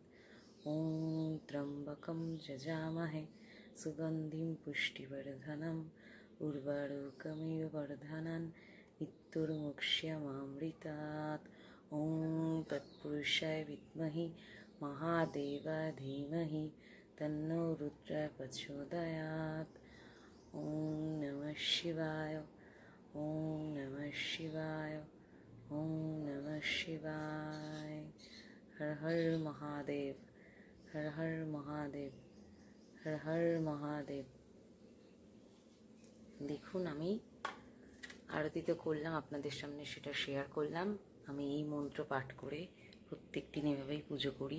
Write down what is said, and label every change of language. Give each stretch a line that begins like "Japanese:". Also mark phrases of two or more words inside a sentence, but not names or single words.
Sanskrit: ওং ত্র্যম্বকম যজামহে সুগন্ধিম পুষ্টিবর্ধনম উর্বারুকমিব বর্ধনং মৃত্যুর্মুক্ষামৃতাৎ। ওং তৎপুরুষায় বিদ্মহি মহাদেবায় ধীমহি তন্নো রুদ্রः প্রচোদয়াৎ। ওং নমঃ শিবায়, ওং নমঃ শিবায়, ওং নমঃ শিবায়। হর হর মহাদেব, হর হর মহাদেব, হর হর মহাদেব।
Bangla: দেখুন আমি আরতি তো করলাম, আপনাদের সামনে সেটা শেয়ার করলাম। আমি এই মন্ত্র পাঠ করে প্রত্যেক দিন এভাবেই পুজো করি।